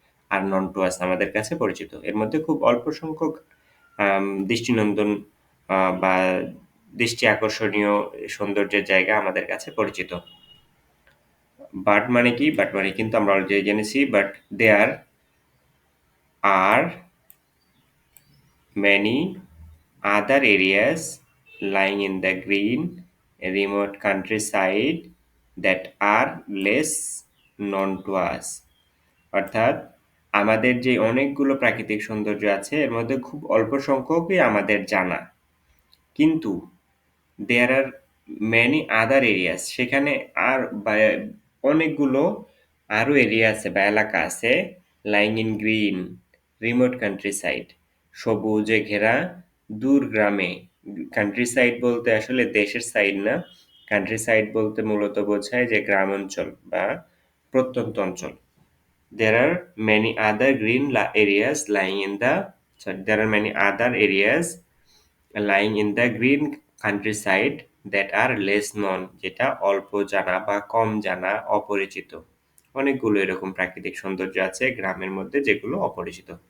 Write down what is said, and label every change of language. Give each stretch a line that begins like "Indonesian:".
English: আর known to us
Bangla: আমাদের কাছে পরিচিত। এর মধ্যে খুব অল্প সংখ্যক দৃষ্টিনন্দন বা দৃষ্টি আকর্ষণীয় সৌন্দর্যের জায়গা আমাদের কাছে পরিচিত। বাট মানে কি? বাট মানে কিন্তু আমরা অলরেডি জেনেছি,
English: But there are many other areas lying in the green remote countryside that are less known to us.
Bangla: অর্থাৎ আমাদের যে অনেকগুলো প্রাকৃতিক সৌন্দর্য আছে এর মধ্যে খুব অল্প সংখ্যকই আমাদের জানা, কিন্তু
English: there are many other areas,
Bangla: সেখানে আর অনেকগুলো আরও এরিয়া আছে বা এলাকা আছে,
English: lying in green remote countryside,
Bangla: সবুজে ঘেরা দূর গ্রামে। কান্ট্রি সাইড বলতে আসলে দেশের সাইড না, কান্ট্রি সাইড বলতে মূলত বোঝায় যে গ্রাম অঞ্চল বা প্রত্যন্ত অঞ্চল।
English: There are many other green areas lying in the there are many other areas lying in the green countryside that are less known,
Bangla: যেটা অল্প জানা বা কম জানা, অপরিচিত। অনেকগুলো এরকম প্রাকৃতিক সৌন্দর্য আছে গ্রামের মধ্যে যেগুলো অপরিচিত।